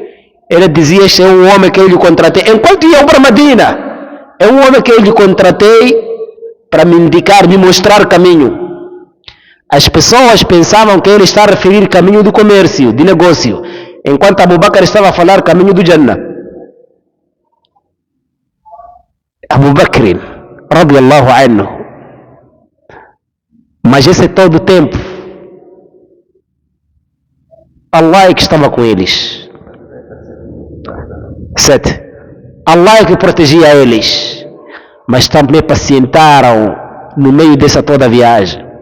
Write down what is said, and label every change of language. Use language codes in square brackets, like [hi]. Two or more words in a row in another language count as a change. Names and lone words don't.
[pt] Ele dizia, este é um homem que eu lhe contratei. Enquanto iam para Medina, é um homem que eu lhe contratei para me indicar, me mostrar caminho. As pessoas pensavam que ele está a referir caminho do comércio, de negócio, enquanto Abu Bakr estava a falar caminho do Jannah. Abu Bakr, [ar] رضي الله عنه. [pt] Mas esse é todo o tempo. Allah é que estava com eles. 7. Allah é que protegia eles. Mas também pacientaram no meio dessa toda viagem.